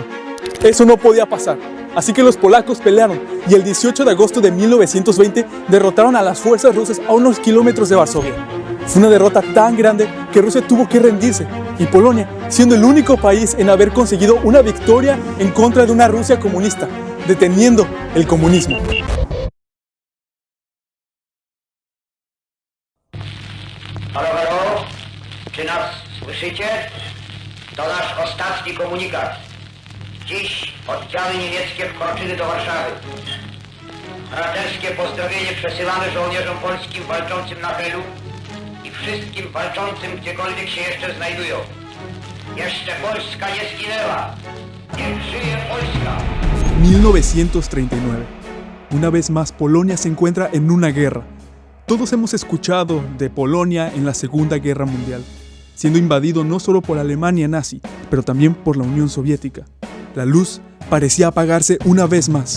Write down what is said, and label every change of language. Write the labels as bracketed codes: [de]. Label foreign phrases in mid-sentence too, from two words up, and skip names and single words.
[es] Eso no podía pasar, así que los polacos pelearon y el 18 de agosto de 1920 derrotaron a las fuerzas rusas a unos kilómetros de Varsovia. Fue una derrota tan grande que Rusia tuvo que rendirse y Polonia, siendo el único país en haber conseguido una victoria en contra de una Rusia comunista, deteniendo el comunismo. [pl] Halo, halo, czy nas słyszycie? To nasz ostatni komunikat. Dziś oddziały niemieckie wkroczyły do Warszawy. Braterskie pozdrowienie przesyłamy żołnierzom polskim walczącym na Helu i wszystkim walczącym gdziekolwiek się jeszcze znajdują. Jeszcze Polska nie zginęła. Niech żyje Polska. [es] 1939. Una vez más, Polonia se encuentra en una guerra. Todos hemos escuchado de Polonia en la Segunda Guerra Mundial, siendo invadido no solo por Alemania nazi, pero también por la Unión Soviética. La luz parecía apagarse una vez más.